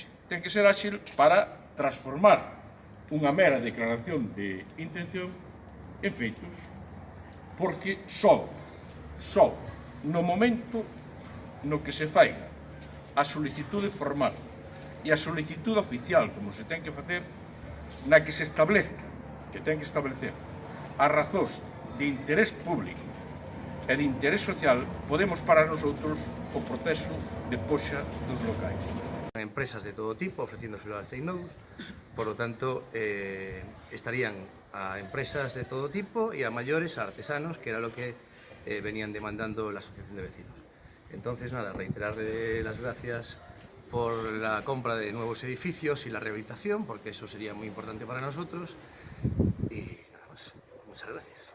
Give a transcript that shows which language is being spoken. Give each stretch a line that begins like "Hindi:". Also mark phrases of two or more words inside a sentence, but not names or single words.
Galician: Ten que ser áxil para transformar unha mera declaración de intención en feitos, porque só no momento no que se faiga a solicitude formal e a solicitude oficial, como se ten que facer, na que se establezca, que ten que establecer as razóns de interés público e de interés social, podemos parar nosotros o proceso de poxa dos locais.
Spanish: Empresas de todo tipo ofreciéndoselo a Ceinous, por lo tanto estarían a empresas de todo tipo y a mayores, a artesanos, que era lo que venían demandando la Asociación de Vecinos. Entonces nada, reiterarle las gracias por la compra de nuevos edificios y la rehabilitación, porque eso sería muy importante para nosotros, y nada más, muchas gracias.